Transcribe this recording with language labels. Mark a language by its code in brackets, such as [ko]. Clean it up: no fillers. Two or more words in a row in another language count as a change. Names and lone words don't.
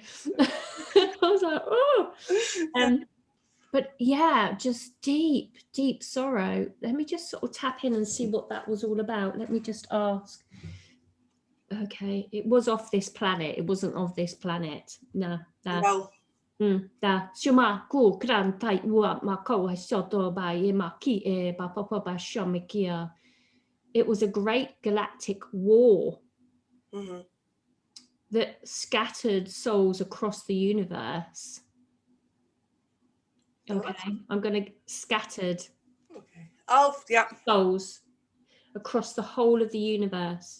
[en] I was like, oh. But yeah, just deep, deep sorrow. Let me just sort of tap in and see what that was all about. Let me just ask. Okay, it was off this planet. It wasn't of this planet. No. Da shuma ku kran tai wa ma ko shoto ba ye ma ki e ba papa ba shomikia. It was a great galactic war that scattered souls across the universe. Okay, I'm going to scattered souls across the whole of the universe.